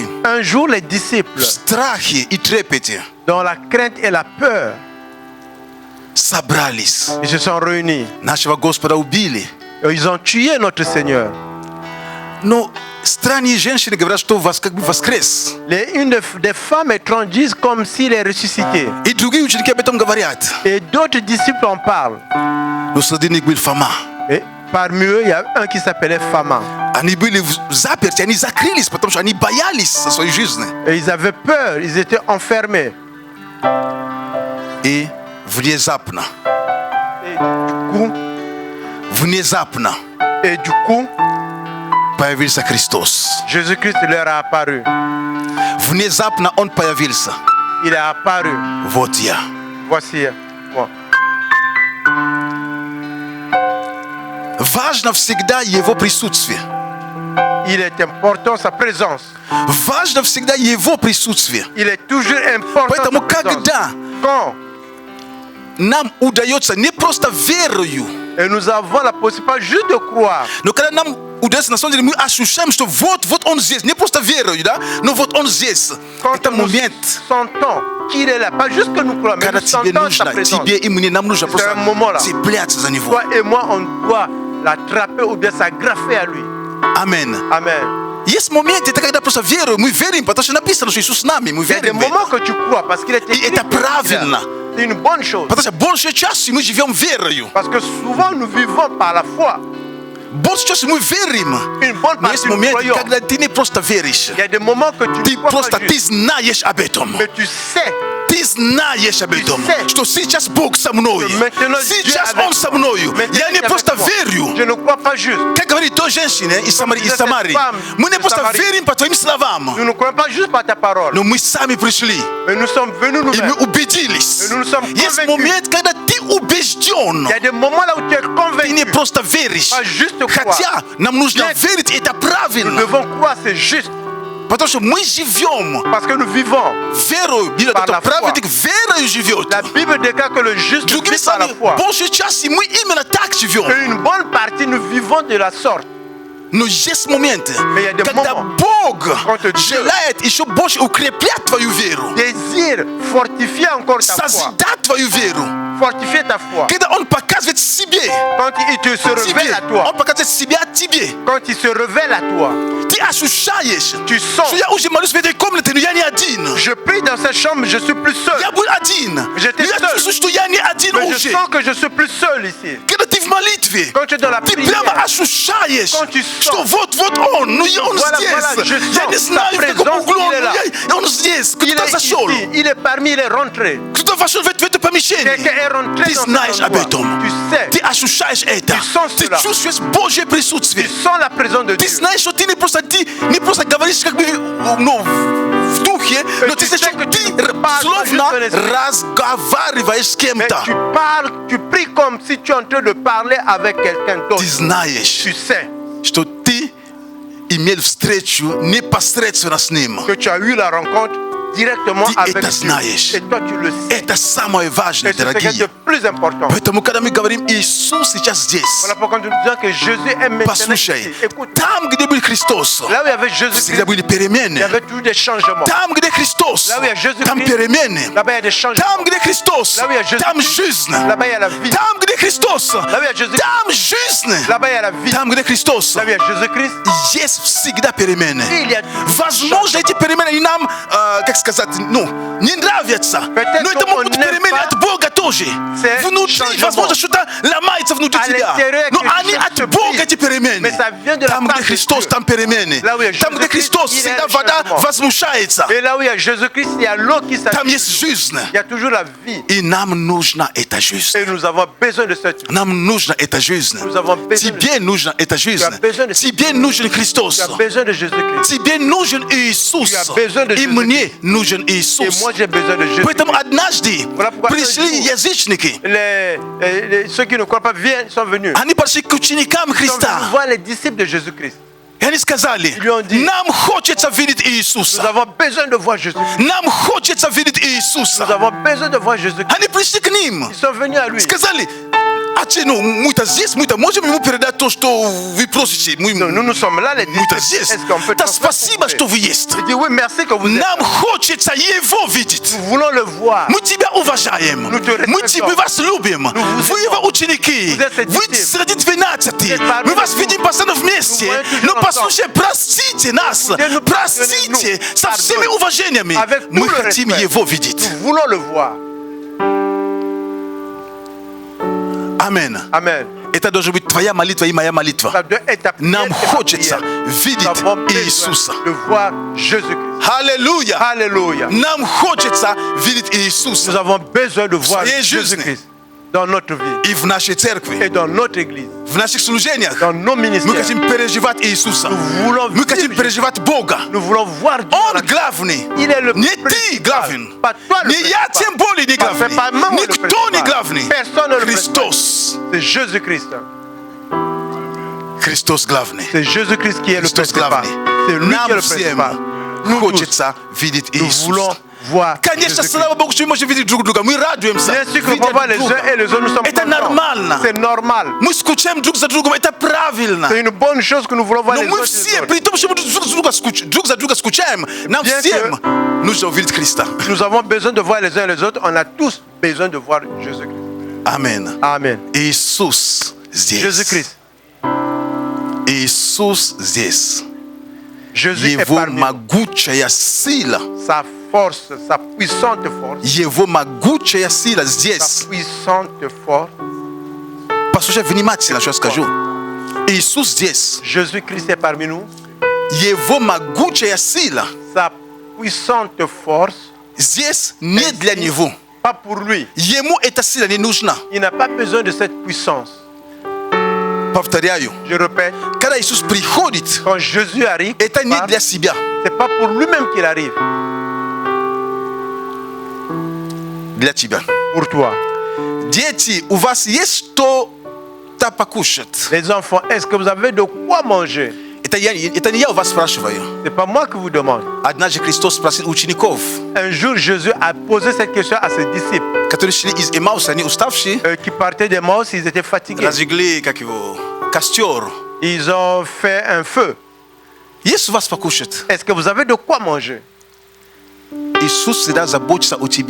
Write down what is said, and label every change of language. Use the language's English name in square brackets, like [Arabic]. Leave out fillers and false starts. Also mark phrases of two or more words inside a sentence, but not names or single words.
[French] Un jour, les disciples, [Russian] в страхе и трепете [French] dans la crainte et la peur, [Russian] собрались. [French] ils se sont réunis. [Russian] Нашего Господа убили. [French] Et ils ont tué notre Seigneur. [Russian] Но странные женщины говорят, что вас как бы воскрес. [French] Une des femmes étranges disent comme s'il est ressuscité. [Russian] И другие ученики об этом говорят. [French] Et d'autres disciples en parlent. [Russian] Но среди них был Фома. [French] Et parmi eux, il y a un qui s'appelait Fama. [Russian] Они были заперты, они закрылись, потому что они боялись со своей жизни. [French] Et ils avaient peur, ils étaient enfermés. [Russian] И внезапно, [French] Et du coup, [Russian] появился Христос. [French] Jésus-Christ leur a apparu. [Russian] Внезапно Он появился. [French] Il est apparu. [Russian] Вот я. [French] Voici moi. [Russian] Важно всегда Его присутствие. [French] Il est important sa présence. [Russian] Важно всегда Его присутствие. [French] Il est toujours important [Russian] Поэтому [French] sa présence. [Russian] когда [French] Quand [Russian] нам удается не просто верою, [French] et nous avons la possibilité juste de croire. [Russian] но когда нам удается, на самом деле, мы ощущаем, что вот Он здесь, не просто верою, да, но вот Он здесь. [French] Quand [Russian] Это [French] nous [Russian] момент, [French] sentons qu'il est là, pas juste que nous croyons, mais [Russian] когда [French] nous [Russian] тебе [French] sentons sa [Russian] нужно, [French] présence. [Russian] тебе и мне, нам нужно [French] C'est [Russian] просто [French] un moment là. [Russian] цепляться за Него. [French] Toi et moi, on doit l'attraper ou bien s'agraffer à lui. [Russian] Аминь. [French] Amen. [Russian] Есть моменты, это когда просто верую, мы верим, потому что написано, что Иисус с нами, мы [French] Il y a des [Russian] верим в это. [French] moments que tu crois parce qu'il est écrit. [Russian] это правильно. [French] C'est une bonne chose. [Russian] Потому что большей частью мы живем верою. [French] Parce que souvent nous vivons par la foi. [Russian] Большей частью мы верим. [French] Une bonne [Russian] Но [French] partie [Russian] есть [French] nous [Russian] моменты, [French] croyons. [Russian] когда ты не просто веришь. [French] Il y a des moments que tu [Russian] Ты [French] ne crois [Russian] просто, [French] pas [Russian] ты [French] juste, [Russian] знаешь об этом. [French] mais tu sais. [Russian] Ты знаешь об этом, [French] sais. [Russian] что сейчас Бог со мной. [French] Maintenant, Dieu [Russian] Сейчас [French] avec [Russian] Он со [French] moi. [Russian] мною. [French] Maintenant, [Russian] Я не [French] Dieu [Russian] просто [French] avec moi. [Russian] верю. [French] Je ne crois pas juste. [Russian] Как говорит той женщине из [French] disait cette [Russian] Самарии. [French] femme [Russian] Мы не [French] de [Russian] просто Самарии. верим по твоим словам, [French] Nous ne croyons pas juste par ta parole. [Russian] но мы сами пришли. [French] Mais nous sommes venus [Russian] И мы [French] nous-mêmes. [Russian] убедились. [French] Et nous sommes [Russian] Есть [French] convaincus. [Russian] момент, когда ты убежден. [French] Il y a des moments là où tu es [Russian] Ты [French] convaincu. [Russian] не просто веришь. [French] Pas juste croire. [Russian] Хотя нам нужно Нет. верить, и это [French] Nous [Russian] правильно. [French] devons croire, c'est juste. [Russian] Потому что мы живем [French] Parce que nous vivons. [Russian] верою. Библия [French] Par la [Russian] говорит, праведник верою живет. [French] La Bible déclare que le juste [Russian] Другими [French] vit par la [Russian] словами, [French] foi. [Russian] большей части мы именно так живем. [French] Et une bonne partie, nous vivons de la sorte. [Russian] Но есть моменты, [French] Mais il y a des [Russian] когда [French] moments, [Russian] Бог [French] quand Dieu [Russian] желает еще больше укреплять твою веру, [French] Désire fortifier encore ta foi. [Russian] созидать твою веру. [French] Fortifier ta foi. [Russian] Когда Он показывает себе, [French] Quand il te se révèle [Russian] тебе, [French] à toi. [Russian] Он показывает себя тебе. [French] Quand il se révèle à toi. [Russian] Ты ощущаешь, [French] Tu sens. [Russian] что я уже молюсь в этой комнате, но я не один. [French] Je prie dans cette chambre, je suis plus seul. [Russian] Я был один. [French] J'étais [Russian] Но я [French] seul. [Russian] чувствую, что я не один [French] Mais je [Russian] уже. [French] sens que je suis plus seul ici. [Russian] Когда ты в молитве, [French] Quand tu es dans la [Russian] ты [French] prière, [Russian] прямо ощущаешь, [French] Quand tu sens. [Russian] что вот он, ну и он [French] Voilà, [Russian] здесь. [French] voilà, je [Russian] Я [French] sens [Russian] не знаю, [French] sa [Russian] в каком [French] présence, [Russian] углу он, [French] il est là. [Russian] но он здесь. [French] il [Russian] Кто-то [French] est [Russian] зашел. [French] ici, il est parmi, il est rentré. [Russian] Кто-то вошел в это помещение. [French] Quelqu'un est rentré [Russian] Ты [French] dans [Russian] знаешь [French] cet [Russian] об [French] endroit. [Russian] этом. [French] Tu sais. [Russian] Ты ощущаешь это. [French] Tu sens [Russian] Ты [French] cela. [Russian] чувствуешь Божье присутствие. [French] Tu sens la présence de [Russian] Ты [French] Dieu. [Russian] знаешь, что ты не просто говоришь как бы ну, в духе, но ты [French] tu [Russian] знаешь, [French] sais [Russian] что [French] que [Russian] ты [French] tu parles [Russian] словно [French] pas juste dans l'esprit. [Russian] разговариваешь с [French] Mais [Russian] кем-то. [French] tu parles, tu pries comme si tu es en train de parler avec quelqu'un d'autre. [Russian] Ты знаешь, [French] Tu sais [Russian] что ты имел встречу непосредственно с ним. [French] que tu as eu la rencontre directement [Russian] Ти [French] avec [Russian] это [French] Dieu. [Russian] знаешь. [French] Et toi, tu le sais. [Russian] Это самое важное, [French] Et c'est ce qui est [Russian] дорогие. [French] le plus important. [Russian] Поэтому, когда мы говорим, Иисус сейчас здесь, [French] Voilà pourquoi nous disons que Jésus est maintenant [Russian] послушай, [French] ici. Écoute, [Russian] там, где был Христос, [French] là où il y avait Jésus-Christ, [Russian] всегда были [French] il y [Russian] перемены. [French] avait toujours des changements. [Russian] Там, где Христос, [French] Là où il y a Jésus-Christ, [Russian] там перемены. [French] là-bas il y a des changements. [Russian] Там, где Христос, [French] Là où il y a Jésus-Christ, [Russian] там жизнь. [French] là-bas il y a la vie. [Russian] Там, где Христос, [French] Là où il y a Jésus-Christ, [Russian] там жизнь. [French] là-bas il y a la vie. [Russian] Там, где Христос, [French] Là où il y a Jésus-Christ, [Russian] есть всегда перемены. [French] il y a [Russian] Возможно, эти перемены и нам, как сказать, ну, не нравятся. [French] Peut-être [Russian] Но это [French] qu'on [Russian] могут быть [French] n'aime [Russian] перемены [French] pas [Russian] от Бога тоже. [French] ces [Russian] Внутри, [French] changements. [Russian] возможно, что-то ломается внутри [French] À [Russian] тебя. [French] l'intérieur, [Russian] Но [French] quelque [Russian] они [French] chose [Russian] от [French] se [Russian] Бога, [French] brise. [Russian] эти перемены. [French] Mais ça vient de la [Russian] Там, [French] part [Russian] где [French] de [Russian] Христос, [French] Dieu. [Russian] там перемены. [French] Là où il y a [Russian] Там, где [French] Jésus-Christ, [Russian] Христос, [French] il y a [Russian] всегда [French] un [Russian] вода [French] changement. [Russian] возмущается. [French] Et là où il y a Jésus-Christ, il y a l'eau qui [Russian] Там [French] s'affiche. [Russian] есть жизнь. [French] Il y a toujours la vie. [Russian] И нам нужна эта жизнь. [French] Et nous avons besoin de cette vie. [Russian] Нам нужна эта жизнь. [French] Nous avons besoin de [Russian] Тебе нужна эта жизнь. [French] Tu as besoin de- [Russian] Тебе нужен Христос. [French] Tu as besoin de Jésus-Christ. [Russian] Тебе нужен Иисус. [French] Tu as besoin de [Russian] И [French] Jésus-Christ. [Russian] мне нужен [French] Et [Russian] Иисус. [French] moi, j'ai besoin de Jésus. [Russian] Поэтому однажды [French] Voilà pourquoi [Russian] пришли [French] un jour, [Russian] язычники. [French] Ceux qui ne croient pas sont venus. [Russian] Они пришли к ученикам [French] Ils sont venus [Russian] Христа. [French] voir les disciples de Jésus-Christ. [Russian] И они сказали, [French] Ils lui ont dit, [Russian] нам хочется видеть [French] Nous [Russian] Иисуса. [French] avons besoin de voir Jésus-Christ. [Russian] Нам хочется видеть [French] Nous [Russian] Иисуса. [French] avons besoin de voir Jésus-Christ. [Russian] Они пришли к ним. [French] Ils sont venus à lui. [Russian] Сказали, ну, мы-то здесь, мы-то можем ему передать то, что вы просите. [French] Donc, nous sommes là, les [Russian] Мы-то [French] disciples. [Russian] здесь. [French] Est-ce qu'on peut [Russian] Да [French] transmettre [Russian] спасибо, [French] ce [Russian] что [French] qu'on [Russian] вы [French] fait? [Russian] есть. [French] Il dit oui, merci que vous êtes. [Russian] Нам хочется Его видеть. [French] Nous voulons le voir. [Russian] Мы тебя уважаем. Мы тебя Мы [French] respectons. [Russian] вас любим. Вы его ученики. [French] Vous êtes ses [Russian] Вы [French] disciples. [Russian] среди 12. [French] Vous êtes parmi [Russian] Мы вас [French] nous. [Russian] видим постоянно вместе. [French] Nous voyons toujours [Russian] Но [French] ensemble. [Russian] послушайте, простите нас. [French] Écoutez-nous, [Russian] Простите [French] pardonnez-nous. [Russian] со всеми [French] Pardonne. [Russian] уважениями. [French] Avec tout [Russian] Мы [French] le [Russian] хотим [French] respect. [Russian] Его видеть. [French] Nous voulons le voir. [Russian] Амен. [French] Amen. [Russian] Это должна быть твоя молитва и моя молитва. [French] Ça doit être ta prière [Russian] Нам [French] et ma [Russian] хочется [French] prière. Nous [Russian] видеть [French] avons besoin [Russian] Иисуса. [French] de voir Jésus-Christ. [Russian] Аллилуйя. [French] Alléluia. [Russian] Нам хочется видеть [French] Nous [Russian] Иисуса [French] avons besoin de voir [Russian] Своей жизни. [French] Jésus-Christ dans notre vie [Russian] и в нашей [French] et [Russian] церкви, [French] dans notre église, [Russian] в наших служениях. [French] dans nos [Russian] Мы [French] ministères. [Russian] хотим переживать Иисуса. [French] Nous voulons [Russian] Мы хотим [French] vivre [Russian] переживать Бога. [French] Nous voulons voir Dieu. [Russian] Он главный. [French] Il est le [Russian] Не ты [French] principal. [Russian] главен. [French] Pas toi le [Russian] Не я, [French] principal. [Russian] тем более не [French] Pas- c'est pas moi [Russian] главный. [French] le [Russian] Никто не [French] principal. [Russian] главный. [French] Personne ne le [Russian] Христос. [French] C'est Jésus-Christ. [Russian] Христос главный. [French] C'est Jésus-Christ qui est le [Russian] Христос [French] principal. [Russian] главный. [French] C'est lui qui est [Russian] Нам [French] le [Russian] всем [French] principal. Nous tous, [Russian] хочется видеть [French] nous voulons [Russian] Иисуса. [French] voir [Russian] Конечно, [French] Jésus-Christ. [Russian] слава Богу, что мы можем видеть друг друга. Мы радуемся. [French] Bien sûr que nous [Russian] видя [French] pouvons voir les [Russian] друг [French] uns [Russian] друга. [French] et les autres, nous sommes [Russian] Это [French] contents. [Russian] нормально. [French] C'est normal. [Russian] Мы скучаем друг за другом. Это правильно. [French] C'est une bonne chose que nous voulons voir [Russian] Но [French] les [Russian] мы [French] autres. [Russian] все, при том, что мы друг за друга скучаем, нам [French] Bien [Russian] всем нужно увидеть Христа. [French] Nous avons besoin de voir les uns les autres. On a tous besoin de voir Jésus-Christ. [Russian] Амен. [French] Amen. [Russian] Иисус здесь. [French] Jésus-Christ. [Russian] Иисус здесь. [French] Jésus est [Russian] Его [French] parmi nous. [Russian] могучая сила, [French] Sa force, sa puissante force, [Russian] Его могучая сила [French] sa [Russian] здесь. [French] puissante force. [Russian] Послушай внимательно, что я скажу. Иисус здесь. [French] Jésus-Christ est parmi nous. [Russian] Его могучая сила [French] Sa puissante force, [Russian] здесь не для Него. [French] pas pour lui. [Russian] Ему эта сила не нужна. [French] Il n'a pas besoin de cette puissance. [Russian] Повторяю. [French] Je répète, [Russian] Когда Иисус приходит, [French] quand Jésus arrive, [Russian] это не для себя. [French] c'est pas pour lui-même qu'il arrive, [Russian] Для тебя. [French] pour toi. [Russian] Дети, у вас есть что-то покушать? [French] Les enfants, est-ce que vous avez de quoi manger? [Russian] Это не я у вас спрашиваю. [French] C'est pas moi qui vous demande. [Russian] Однажды Христос спросил учеников, [French] Un jour, Jésus a posé cette question à ses disciples [Russian] которые шли из Эмауса, они уставшие, [French] qui partaient d'Emmaüs, ils étaient fatigués. [Russian] разжигли, как его, костер. [French] Ils ont fait un feu. [Russian] Есть у вас покушать? [French] Est-ce que vous avez de quoi manger? [Russian] Иисус всегда заботится о тебе.